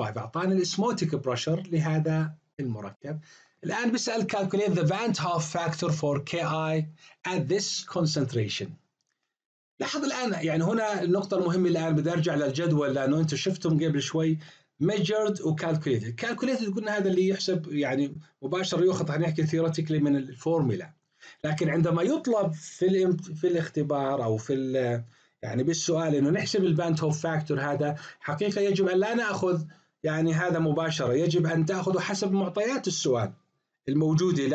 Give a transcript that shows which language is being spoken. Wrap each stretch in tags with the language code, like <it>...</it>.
<ar>أعطانا الاسموتيك pressure لهذا المركب. الآن بسأل</ar> <en>calculate the Van 't Hoff factor for Ki at this concentration.</en> <ar>لاحظ الآن يعني هنا النقطة المهمة. الآن بدي أرجع للجدول لأنه أنتم شفتم قبل شوي measured و calculated. calculated قلنا هذا اللي يحسب يعني مباشرة يؤخذ، هنحكي theoretically من الفورمولا. لكن عندما يطلب في الاختبار أو في يعني بالسؤال إنه نحسب الفان 't Hoff فاكتور، هذا حقيقة يجب أن لا نأخذ يعني هذا مباشرة، يجب أن تأخذه حسب معطيات السؤال الموجودة.</ar>